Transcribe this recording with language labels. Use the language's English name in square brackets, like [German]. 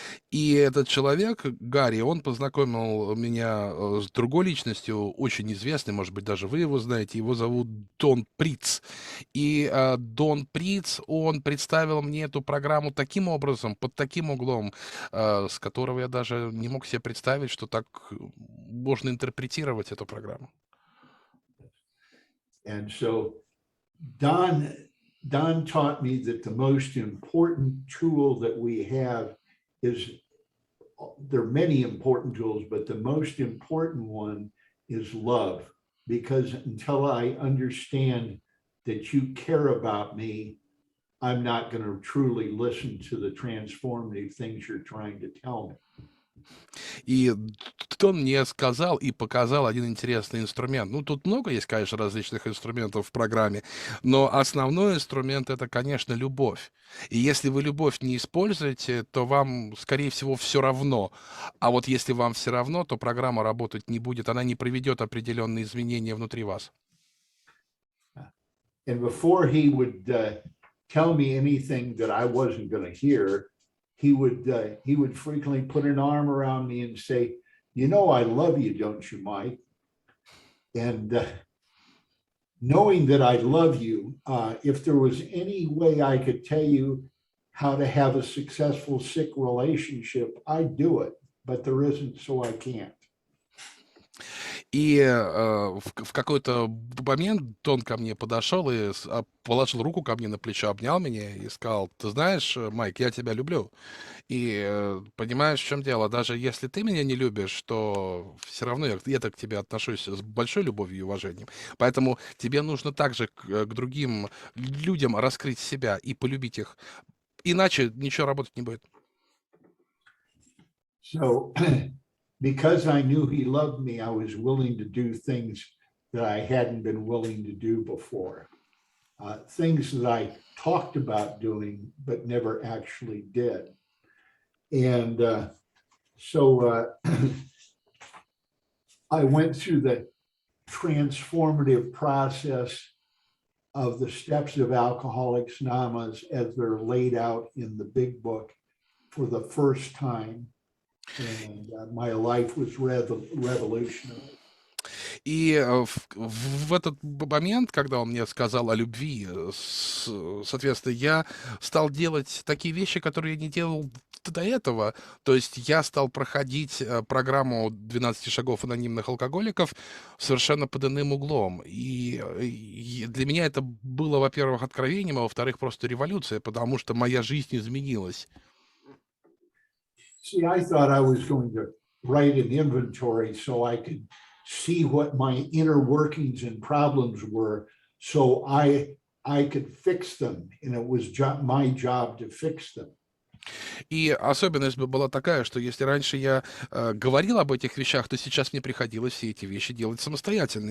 [Russian] И этот человек, Гарри, он познакомил меня с другой личностью, очень известной, может быть, даже вы его знаете, его зовут Дон Приц. И Дон Приц, он представил мне эту программу таким образом, под таким углом, с которого я даже не мог себе представить, что так можно интерпретировать эту программу. [English] And so Don taught me that the most important tool that we have is, there are many important tools, but the most important one is love. Because until I understand that you care about me, I'm not going to truly listen to the transformative things you're trying to tell me. [Russian] И он мне сказал и показал один интересный инструмент. Ну, тут много есть, конечно, различных инструментов в программе, но основной инструмент — это, конечно, любовь. И если вы любовь не используете, то вам, скорее всего, все равно. А вот если вам все равно, то программа работать не будет, она не приведет определенные изменения внутри вас. [English] And before he would tell me anything that I wasn't going to hear, he would frequently put an arm around me and say, "You know, I love you, don't you, Mike?" And knowing that I love you, if there was any way I could tell you how to have a successful sick relationship, I'd do it, but there isn't, so I can't. [Russian] И в какой-то момент он ко мне подошел и положил руку ко мне на плечо, обнял меня и сказал: ты знаешь, Майк, я тебя люблю. И понимаешь, в чем дело? Даже если ты меня не любишь, то все равно я так к тебе отношусь с большой любовью и уважением. Поэтому тебе нужно также к другим людям раскрыть себя и полюбить их. Иначе ничего работать не будет. [English] So because I knew he loved me, I was willing to do things that I hadn't been willing to do before. Things that I talked about doing, but never actually did. And so I went through the transformative process of the steps of Alcoholics Anonymous as they're laid out in the big book for the first time. And my life was revolutionary. [Russian] И в этот момент, когда он мне сказал о любви, соответственно, я стал делать такие вещи, которые я не делал до этого. То есть я стал проходить программу 12 шагов анонимных алкоголиков совершенно под иным углом. И для меня это было, во-первых, откровением, а во-вторых, просто революция, потому что моя жизнь изменилась. [English] See, I thought I was going to write an inventory so I could see what my inner workings and problems were, so I could fix them, and it was my job to fix them. [Russian] И особенность бы была такая, что если раньше я говорил об этих вещах, то сейчас мне приходилось все эти вещи делать самостоятельно.